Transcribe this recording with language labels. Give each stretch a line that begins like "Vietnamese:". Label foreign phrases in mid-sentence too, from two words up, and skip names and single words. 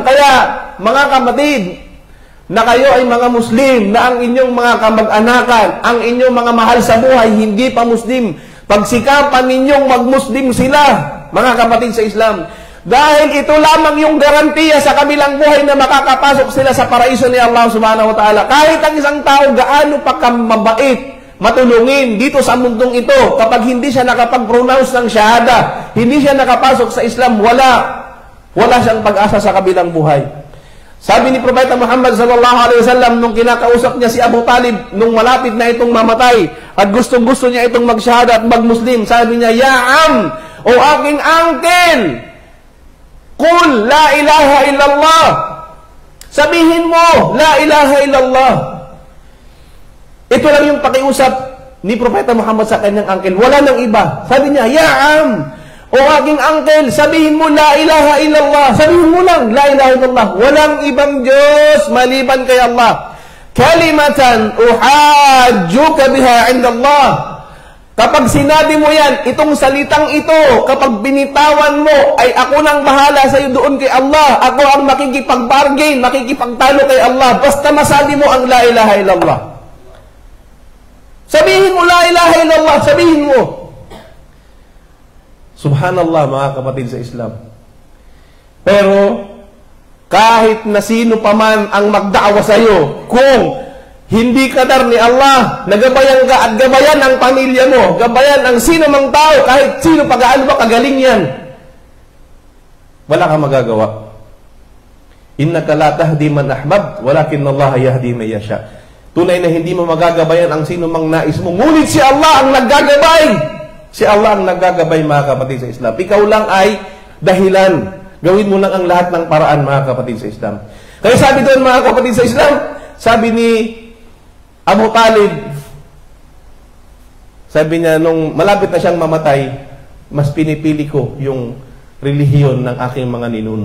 Filipino: Kaya, mga kapatid, na kayo ay mga Muslim, na ang inyong mga kamag-anakan, ang inyong mga mahal sa buhay, hindi pa Muslim, pagsikapan ninyong mag-Muslim sila, mga kapatid sa Islam. Dahil ito lamang yung garantiya sa kabilang buhay na makakapasok sila sa paraiso ni Allah
Arabic: سبحانه وتعالى.
Filipino: Kahit ang isang tao gaano pa mabait, matulungin dito sa mundong ito, kapag hindi siya nakapag-pronounce ng shahada, hindi siya nakapasok sa Islam, wala siyang pag-asa sa kabilang buhay. Sabi ni Propeta Muhammad
Arabic: صلى الله عليه وسلم
Filipino: nung kinakausap niya si Abu Talib nung malapit na itong mamatay at gustong-gusto niya itong mag-shahada at mag-Muslim, sabi niya,
Arabic: "يا عم,
Filipino: o aking uncle,
Arabic: قل لا إله إلا الله."
Filipino: Sabihin mo,
Arabic: لا إله إلا الله.
Filipino: Ito lang yung pakiusap ni Propeta Muhammad sa kanyang uncle. Wala nang iba. Sabi niya,
Arabic: "يا عم,
Filipino: o aking uncle, sabihin mo
Arabic: لا إله إلا الله."
Filipino: Sabihin mo lang,
Arabic: لا إله إلا الله.
Filipino: Walang ibang Diyos maliban kay Allah.
Arabic: كلمة أحاج لك بها عند الله.
Filipino: Kapag sinabi mo yan, itong salitang ito, kapag binitawan mo, ay ako nang bahala sa iyo doon kay Allah. Ako ang makikipag-bargain, makikipagtalo kay Allah. Basta masabi mo ang
Arabic: لا إله إلا الله.
Filipino: Sabihin mo
Arabic: لا إله إلا الله,
Filipino: sabihin mo. Subhanallah, mga kapatid sa Islam. Pero, kahit na sino pa man ang magdaawa sa iyo, kung hindi kadar ni Allah, nagabayan ka at gabayan ang pamilya mo, gabayan ang sino mang tao, kahit sino pag-aano ba, kagaling yan. Wala kang magagawa.
Arabic: إنك لا تهدي من أحببت ولكن الله يهدي من يشاء.
Filipino: Tunay na hindi mo magagabayan ang sino mang nais mo, ngunit si Allah ang naggagabay. Si Allah ang naggagabay, mga kapatid sa Islam. Ikaw lang ay dahilan. Gawin mo lang ang lahat ng paraan, mga kapatid sa Islam. Kaya sabi doon, mga kapatid sa Islam, sabi ni Abu Talib, sabi niya, nung malapit na siyang mamatay, mas pinipili ko yung relihiyon ng aking mga ninuno.